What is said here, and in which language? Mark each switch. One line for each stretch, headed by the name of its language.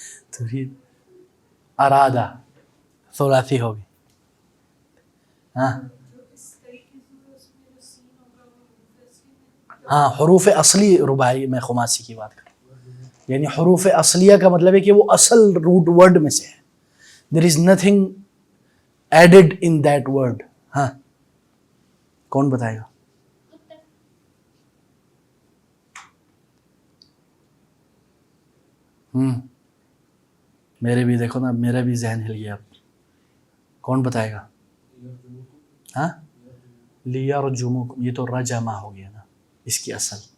Urdu: ترید، ارادہ، ثلاثی ہو گئی. حروف اصلی رباعی میں خماسی کی بات کروں، یعنی حروف اصلیہ کا مطلب ہے کہ وہ اصل روٹ ورڈ میں سے ہے.
English: there is nothing added in that word.
Urdu: کون بتائے گا؟ میرے بھی دیکھو نا، میرا بھی ذہن ہل گیا. اب کون بتائے گا؟ لیرجمکم، یہ تو رجمہ ہو گیا نا اس کی اصل.